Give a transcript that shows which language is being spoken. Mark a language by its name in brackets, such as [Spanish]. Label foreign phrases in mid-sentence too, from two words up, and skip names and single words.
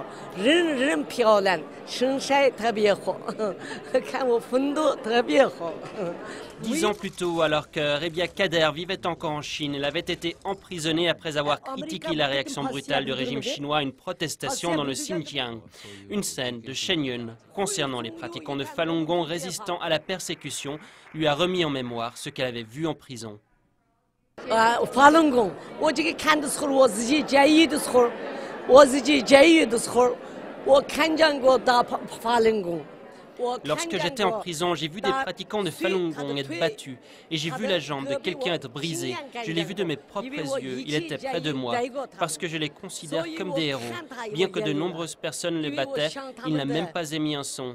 [French] 10 ans plus tôt, alors que Rebia Kader vivait encore en Chine, elle avait été emprisonnée après avoir critiqué la réaction brutale du régime chinois à une protestation dans le Xinjiang. Une scène de Shen Yun concernant les pratiquants de Falun Gong résistant à la persécution lui a remis en mémoire ce qu'elle avait vu en prison. [Chinese] Falun Gong, 我这个看的时候，我自己监狱的时候，我自己监狱的时候，我看见过打 Falun Gong。 [French] Lorsque j'étais en prison, j'ai vu des pratiquants de Falun Gong être battus et j'ai vu la jambe de quelqu'un être brisée. Je l'ai vu de mes propres yeux, il était près de moi, parce que je les considère comme des héros. Bien que de nombreuses personnes les battaient, il n'a même pas émis un son.